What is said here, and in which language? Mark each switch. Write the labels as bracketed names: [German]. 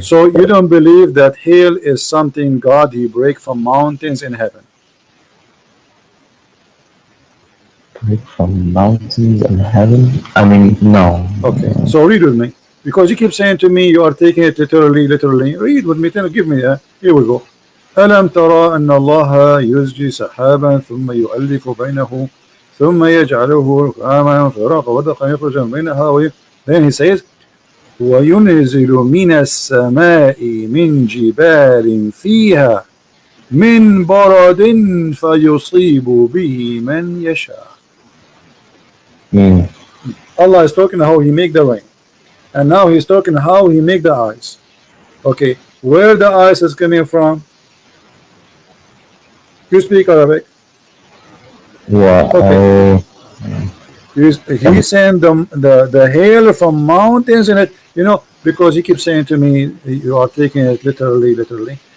[English] So you don't believe that hail is something God He break from mountains in heaven? Break from mountains in heaven? I mean, no. Okay. So read with me, because you keep saying to me you are taking it literally. Read with me. Give me here we go. [Arabic] ألم ترى أن الله يزجي سحابا ثم يؤلف بينه ثم يجعله ركاما فراق ودقا يخرج من بينها. [English] Then he says [Arabic] وينزل من السماء من جبال فيها من برد فيصيب به من يشاء. [English] Allah is talking how He make the rain, and now He's talking how He make the ice. Okay, where the ice is coming from? You speak Arabic? Yeah. Okay. He's saying the hail from mountains in it, because he keeps saying to me you are taking it literally.